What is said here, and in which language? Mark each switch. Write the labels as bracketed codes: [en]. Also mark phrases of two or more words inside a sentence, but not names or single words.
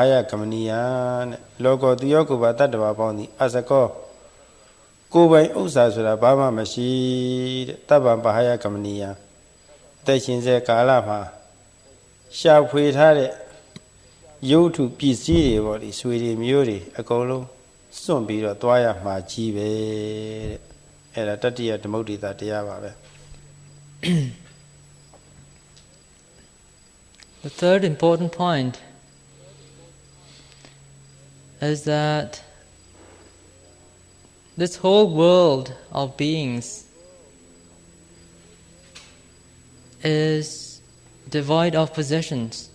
[my] ယကမဏီယတဲ့လောကောသူရောကိုယ်ပါတတ္တဝါပေါင်းသည်အစကောကိုယ်ပိုင်ဥစ္စာဆိုတာဘာမှမရှိတဲ့တဗ္ဗံပါဟယကမဏီယအသက်ရှင်စေကာလမှာရှာဖွေထားတဲ့ရုပ်ထုပစ္စည်းတွေပေါ့ဒီဆွေတွေမျိုးတွေအကုန်လုံးစွန့်ပြီးတော့သွားရမှာကြီးပဲတဲ့အဲ့ဒါတတ္တိယဓမ္မုဒ္ဒိတာတရားပါပဲ [en] The third important point is that this whole world of beings is devoid of possessions.